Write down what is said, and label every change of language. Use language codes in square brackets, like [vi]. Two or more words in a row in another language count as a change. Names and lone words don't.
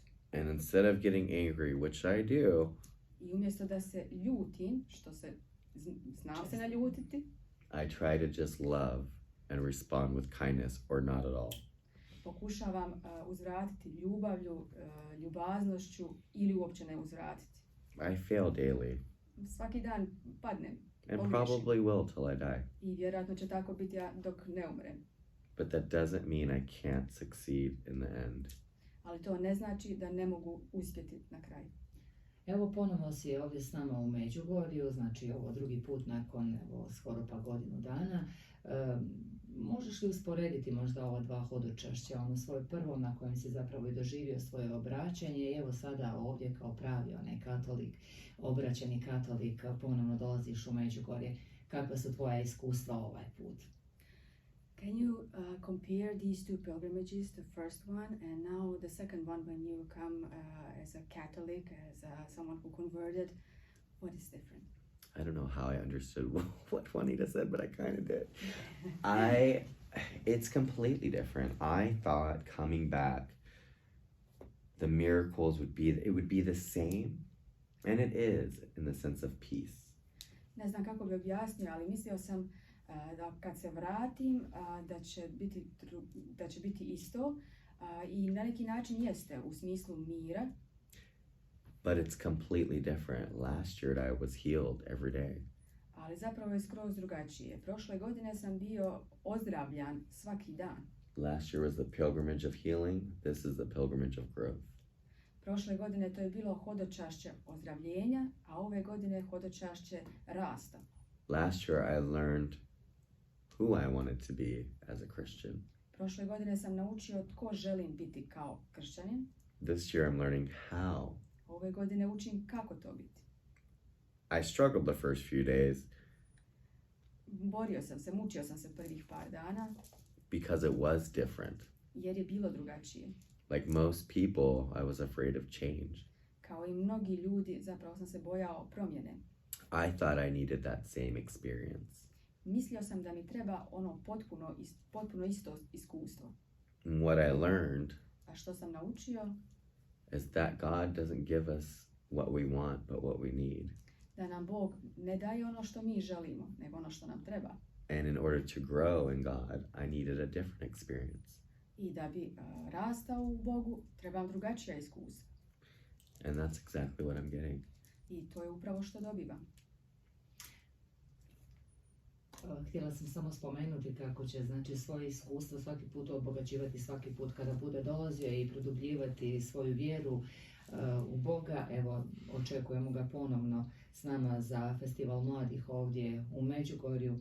[en] And instead of getting angry, which I do, [hr] I umjesto da se ljutim, što se znam se naljutiti, [en] I try to just love and respond with kindness or not at all. [hr] pokušavam uzvratiti ljubavlju, ljubaznošću ili uopće ne uzvratiti. [en] I fail daily [hr] Svaki dan padnem [en] and [hr] pogriješim. [en] probably will till I die. [hr] I vjerojatno će tako biti dok ne umrem. [en] But that doesn't mean I can't succeed in the end. [hr] Ali to ne znači da ne mogu uspjeti na kraju. Evo ponovno si ovdje s nama u Međugorju, znači ovo drugi put nakon skoro pa godinu dana. Možeš li usporediti možda ova dva hodočašća, ono svoje prvo na kojem si zapravo i doživio svoje obraćanje i evo sada ovdje kao pravi onaj katolik, obraćeni katolik, ponovno dolaziš u Međugorje. Kakva su tvoja iskustva ovaj put? [en] Can you compare these two pilgrimages, the first one and now the second one when you come as a Catholic, as someone who converted? What is different? I don't know how I understood what Juanita said, but I kind of did. It's completely different. I thought coming back, the miracles would be the same, and it is in the sense of peace. [hr] Ne znam kako bi objasnio, ali mislio sam da kad se vratim da će biti isto i na neki način jeste u smislu mira. [en] But it's completely different. Last year I was healed every day. [hr] Ali zapravo je skroz drugačije. Prošle godine sam bio ozdravljan svaki dan. [en] Last year was the pilgrimage of healing. This is the pilgrimage of growth. [hr] Prošle godine to je bilo hodočašće ozdravljenja, a ove godine hodočašće rasta. [en] Last year I learned who I wanted to be as a Christian. [hr] Prošle godine sam naučio tko želim biti kao kršćanin. [en] This year I'm learning how. [hr] Ove godine učim kako to biti. [en] I struggled the first few days [hr] Mučio sam se prvih par dana [en] because it was different. [hr] jer je bilo drugačije. [en] Like most people, I was afraid of change. [hr] Kao i mnogi ljudi, zapravo sam se bojao promjene. [en] I thought I needed that same experience. [hr] Mislio sam da mi treba ono potpuno isto iskustvo. [en] And what I learned [hr] A što sam naučio? [en] is that God doesn't give us what we want, but what we need. [hr] Da nam Bog ne daje ono što mi želimo, nego ono što nam treba. [en] And in order to grow in God, I needed a different experience. [hr] I da bi rastao u Bogu, trebam drugačija iskustva. [en] And that's exactly what I'm getting. [hr] I to je upravo što dobivam. Htjela sam samo spomenuti kako će znači svoje iskustvo svaki put obogaćivati svaki put kada bude dolazio i produbljivati svoju vjeru u Boga. Evo, očekujemo ga ponovno s nama za Festival mladih ovdje u Međugorju.